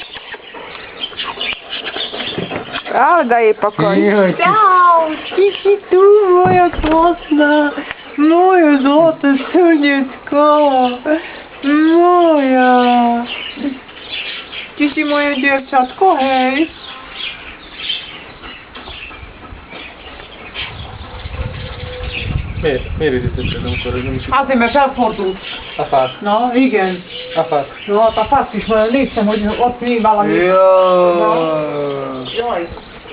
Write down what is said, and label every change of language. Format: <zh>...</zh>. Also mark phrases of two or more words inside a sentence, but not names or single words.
<sk>Ale daj jej pokoj. Joj, ty. Čau, ty si tu, moja krásna. Moje zlaté srdiecko. Moja. Ty si moje dievčatko, hej.</sk> <hu>Miért ízítetted, amikor nem is... Azért, mert felfordult. A fát. Na, igen. A fát. Jó, hát a fát is majd néztem, hogy ott még valami. Jaj. Igen.</hu>